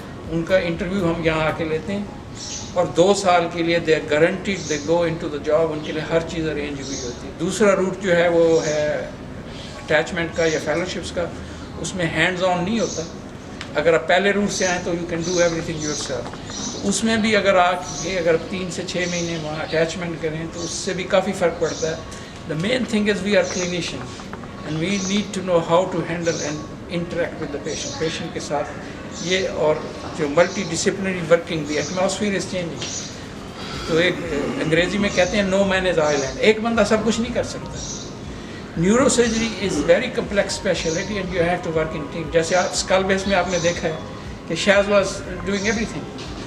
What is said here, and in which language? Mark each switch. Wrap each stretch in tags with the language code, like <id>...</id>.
<ur>ان کا انٹرویو ہم یہاں آ کے لیتے ہیں اور 2 سال کے لیے</ur> <en>They are guaranteed they go into the job.</en> <ur>ان کے لیے ہر چیز ارینج ہوئی ہوتی ہے. دوسرا روٹ جو ہے وہ ہے اٹیچمنٹ کا یا فیلوشپس کا. اس میں ہینڈز آن نہیں ہوتا. اگر آپ پہلے روٹ سے آئیں تو</ur> <en>You can do everything yourself.</en> <ur>اس میں بھی اگر اگر 3 سے 6 مہینے وہاں اٹیچمنٹ کریں تو اس سے بھی کافی فرق پڑتا ہے.</ur> <en>The main thing is we are clinicians and we need to know how to handle and interact with the patient.</en> <ur>Patient کے ساتھ یہ اور جو</ur> <en>Multidisciplinary working the atmosphere is changing.</en> <ur>تو ایک انگریزی میں کہتے ہیں</ur> <en>No man is island.</en> <ur>ایک بندہ سب کچھ نہیں کر سکتا.</ur> <en>Neuro surgery is very complex specialty and you have to work in team.</en> <ur>جیسے آپ اسکل بیس میں آپ نے دیکھا ہے کہ</ur> <en>She's was doing everything.</en>